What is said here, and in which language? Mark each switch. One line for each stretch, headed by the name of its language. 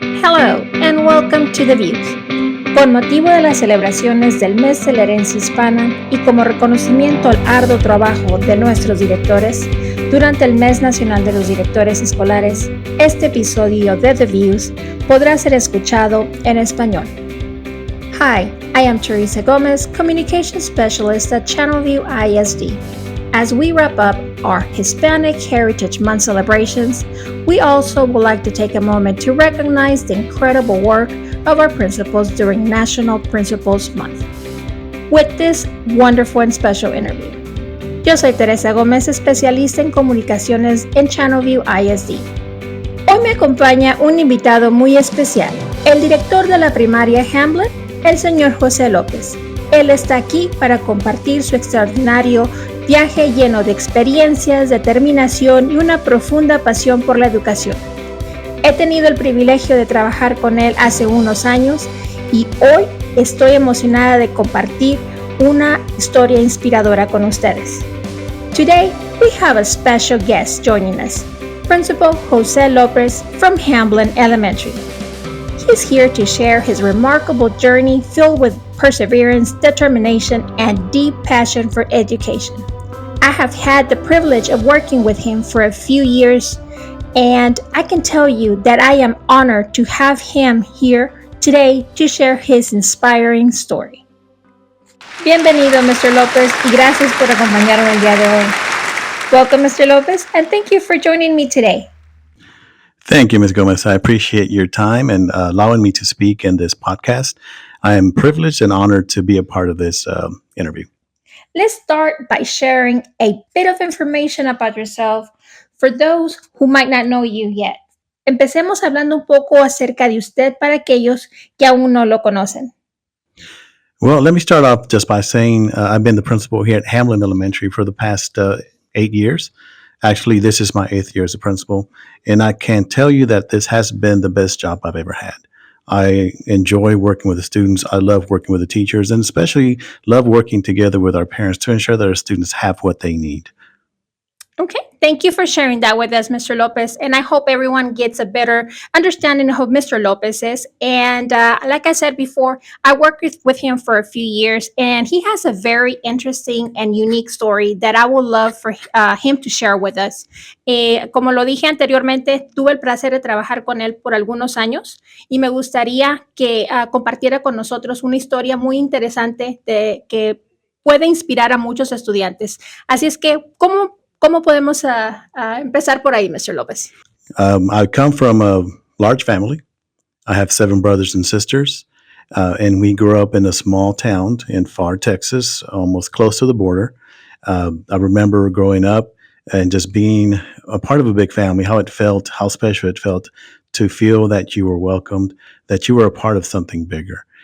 English: Hello and welcome to The Views.
Spanish: Con motivo de las celebraciones del Mes de la Herencia Hispana y como reconocimiento al arduo trabajo de nuestros directores, durante el Mes Nacional de los Directores Escolares, este episodio de The Views podrá ser escuchado en español.
English: Hi, I am Teresa Gomez, Communication Specialist at Channelview ISD. As we wrap up our Hispanic Heritage Month celebrations, we also would like to take a moment to recognize the incredible work of our principals during National Principals Month with this wonderful and special interview.
Spanish: Yo soy Teresa Gómez, especialista en comunicaciones en Channelview ISD. Hoy me acompaña un invitado muy especial, el director de la primaria Hamblen, el señor José López. Él está aquí para compartir su extraordinario viaje lleno de experiencias, determinación y una profunda pasión por la educación. He tenido el privilegio de trabajar con él hace unos años y hoy estoy emocionada de compartir una historia inspiradora con ustedes.
English: Today, we have a special guest joining us, Principal José Lopez from Hamblen Elementary. He's here to share his remarkable journey filled with perseverance, determination, and deep passion for education. I have had the privilege of working with him for a few years, and I can tell you that I am honored to have him here today to share his inspiring story.
Spanish: Bienvenido, Mr. Lopez, y gracias por acompañarme el día de hoy.
English: Welcome, Mr. Lopez, and thank you for joining me today. Thank you, Ms. Gomez. I appreciate your time and allowing me to speak in this podcast. I am privileged and honored to be a part of this interview. Let's start by sharing a bit of information about yourself for those who might not know you yet.
Spanish: Empecemos hablando un poco acerca de usted para aquellos que aún no lo conocen.
English: Well, let me start off just by saying I've been the principal here at Hamblen Elementary for the past 8 years. Actually, this is my 8th year as a principal, and I can tell you that this has been the best job I've ever had. I enjoy working with the students. I love working with the teachers, and especially love working together with our parents to ensure that our students have what they need. Okay, thank you for sharing that with us, Mr. Lopez. And I hope everyone gets a better understanding of who Mr. Lopez is. And like I said before, I worked with him for a few years, and he has a very interesting and unique story that I would love for him to share with us.
Spanish: Como lo dije anteriormente, tuve el placer de trabajar con él por algunos años y me gustaría que compartiera con nosotros una historia muy interesante que puede inspirar a muchos estudiantes. Así es que, ¿Cómo podemos empezar por ahí, Mr. Lopez?
English: I come from a large family. I have 7 brothers and sisters, and we grew up in a small town in Far, Texas, almost close to the border. I remember growing up and just being a part of a big family, how it felt, how special it felt to feel that you were welcomed, that you were a part of something bigger.